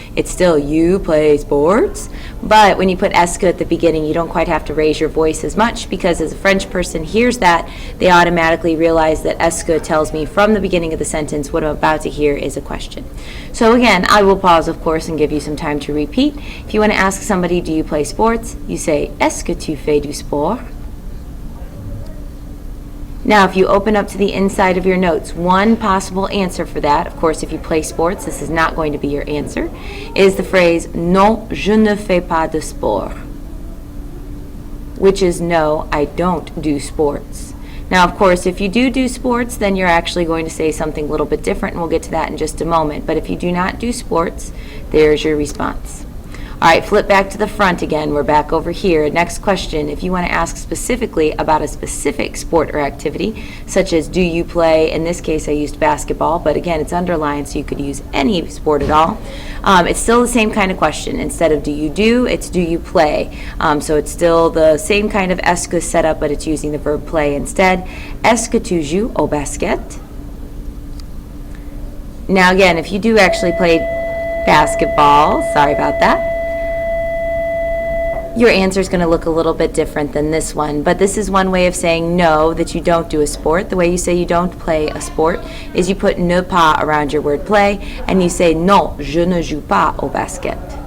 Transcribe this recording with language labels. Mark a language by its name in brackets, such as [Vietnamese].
[English] It's still, you play sports, but when you put est-ce que at the beginning, you don't quite have to raise your voice as much, because as a French person hears that, they automatically realize that est-ce que tells me from the beginning of the sentence what I'm about to hear is a question. So again, I will pause, of course, and give you some time to repeat. If you want to ask somebody, do you play sports? You say, [French] est-ce que tu fais du sport? [English] Now, if you open up to the inside of your notes, one possible answer for that, of course, if you play sports, this is not going to be your answer, is the phrase, [French] non, je ne fais pas de sport, [English] which is, no, I don't do sports. Now, of course, if you do sports, then you're actually going to say something a little bit different, and we'll get to that in just a moment. But if you do not do sports, there's your response. All right, flip back to the front again. We're back over here. Next question, if you want to ask specifically about a specific sport or activity, such as do you play, in this case I used basketball, but again it's underlined so you could use any sport at all. It's still the same kind of question. Instead of do, it's do you play. So it's still the same kind of est-ce que setup, but it's using the verb play instead. [French] Est-ce que tu joues au basket? [English] Now again, if you do actually play basketball, sorry about that, your answer is going to look a little bit different than this one, but this is one way of saying no, that you don't do a sport. The way you say you don't play a sport is you put ne pas around your word play, and you say [French] non, je ne joue pas au basket.